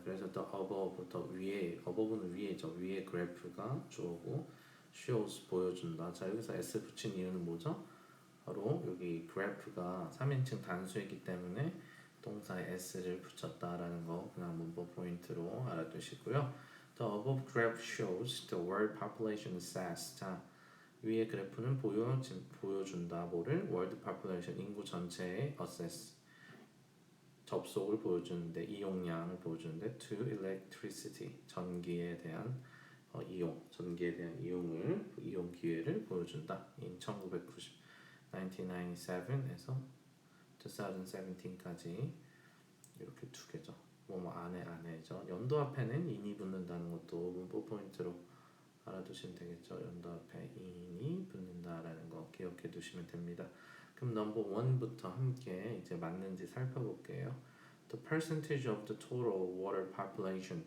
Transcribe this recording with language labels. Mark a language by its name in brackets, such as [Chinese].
[Korean] 그래서 the above부터 above는 위에죠. 위에 그래프가 주어고 shows 보여준다. 자, 여기서 s 붙인 이유는 뭐죠? 바로 여기 그래프가 3인칭 단수이기 때문에 동사에 s를 붙였다라는 거 그냥 문법 포인트로 알아두시고요. [English] The above graph shows the world population assessed. [Korean] 자, 위의 그래프는 보여준다. 뭐를? [English] world population [Korean] 인구 전체의 assess 접속을 보여주는데 이용량을 보여주는데 [English] to electricity [Korean] 전기에 대한 전기에 대한 이용 기회를 보여준다. in 1997에서 2017까지 이렇게 두 개죠. 안에죠. 연도 앞에는 in이 붙는다는 것도 문법 포인트로 알아두시면 되겠죠. 연도 앞에 in이 붙는다라는 거 기억해 두시면 됩니다. 그럼 넘버 1부터 함께 이제 맞는지 살펴볼게요. [English] The percentage of the total water population.